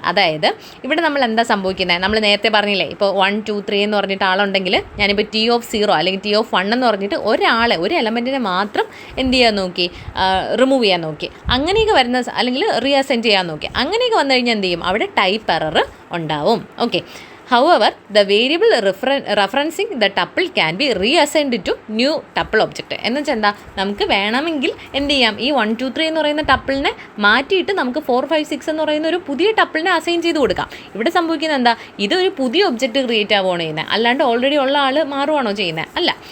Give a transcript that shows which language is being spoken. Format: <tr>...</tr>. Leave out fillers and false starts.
<ml>അതായത് ഇവിടെ നമ്മൾ എന്താ സംഭവിക്കുന്നത്, നമ്മൾ നേരത്തെ പറഞ്ഞില്ലേ, ഇപ്പോൾ 1 2 3 എന്ന് പറഞ്ഞിട്ട് ആളുണ്ടെങ്കിൽ ഞാനിപ്പോൾ ടി ഓഫ് 0 അല്ലെങ്കിൽ ടി ഓഫ് 1 എന്ന് പറഞ്ഞിട്ട് ഒരു എലമെൻറ്റിനെ മാത്രം എന്ത് ചെയ്യാൻ നോക്കി, റിമൂവ് ചെയ്യാൻ നോക്കി. അങ്ങനെയൊക്കെ വരുന്ന, അല്ലെങ്കിൽ റീഅസൈൻ ചെയ്യാൻ നോക്കി. അങ്ങനെയൊക്കെ വന്നു കഴിഞ്ഞാൽ എന്ത് ചെയ്യും, അവിടെ ടൈപ്പ് എറർ ഉണ്ടാവും. Okay,</ml> <en>However, the variable referencing the tuple can be reassigned to new tuple object.</en> <ml>എന്ന് വെച്ചാൽ എന്താ, നമുക്ക് വേണമെങ്കിൽ എന്ത് ചെയ്യാം, ഈ 1 2 3 എന്ന് പറയുന്ന ടപ്പിളിനെ മാറ്റിയിട്ട് നമുക്ക് 4 5 6 എന്ന് പറയുന്ന ഒരു പുതിയ ടപ്പിളിനെ അസൈൻ ചെയ്ത് കൊടുക്കാം. ഇവിടെ സംഭവിക്കുന്നത് എന്താ, ഇതൊരു പുതിയ ഒബ്ജക്റ്റ് ക്രിയേറ്റ് ആവുകയാണ് ചെയ്യുന്നത്, അല്ലാണ്ട് ഓൾറെഡി ഉള്ള ആൾ മാറുവാണോ ചെയ്യുന്നത്? അല്ല.</ml>